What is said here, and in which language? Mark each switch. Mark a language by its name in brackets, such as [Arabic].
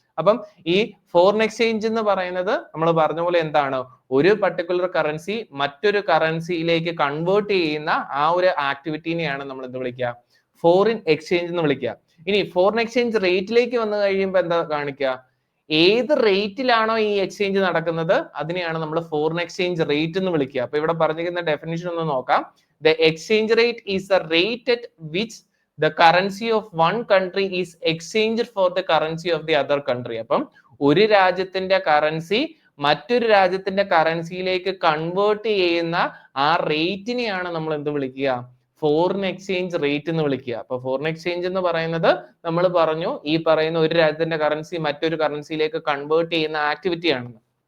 [Malayalam] അപ്പം ഈ foreign exchange എന്ന് പറയുന്നത് നമ്മൾ പറഞ്ഞ പോലെ എന്താണ്, ഒരു പർട്ടിക്കുലർ കറൻസി മറ്റൊരു കറൻസിയിലേക്ക് കൺവേർട്ട് ചെയ്യുന്ന ആ ഒരു ആക്ടിവിറ്റിനെയാണ് നമ്മൾ എന്ത് വിളിക്കുക, ഫോറിൻ എക്സ്ചേഞ്ച് എന്ന് വിളിക്കുക. ഇനി ഫോറിൻ എക്സ്ചേഞ്ച് റേറ്റിലേക്ക് വന്നു കഴിയുമ്പോൾ എന്താ കാണിക്കുക, ഏത് റേറ്റിലാണോ ഈ എക്സ്ചേഞ്ച് നടക്കുന്നത് അതിനെയാണ് നമ്മൾ ഫോറിൻ എക്സ്ചേഞ്ച് റേറ്റ് എന്ന് വിളിക്കുക. അപ്പൊ ഇവിടെ പറഞ്ഞിരിക്കുന്ന ഡെഫിനിഷൻ ഒന്ന് നോക്കാം. [English] The exchange rate is a rate at which the currency of one country is exchanged for the currency of the other country. [Malayalam] അപ്പം ഒരു രാജ്യത്തിന്റെ കറൻസി മറ്റൊരു രാജ്യത്തിന്റെ കറൻസിയിലേക്ക് കൺവേർട്ട് ചെയ്യുന്ന ആ റേറ്റിനെയാണ് നമ്മൾ എന്ത് വിളിക്കുക, ഫോറിൻ എക്സ്ചേഞ്ച് റേറ്റ് എന്ന് വിളിക്കുക. അപ്പൊ ഫോറിൻ എക്സ്ചേഞ്ച് എന്ന് പറയുന്നത് നമ്മൾ പറഞ്ഞു ഈ പറയുന്ന ഒരു രാജ്യത്തിന്റെ കറൻസി മറ്റൊരു കറൻസിയിലേക്ക് കൺവേർട്ട് ചെയ്യുന്ന ആക്ടിവിറ്റി ആണെന്ന്.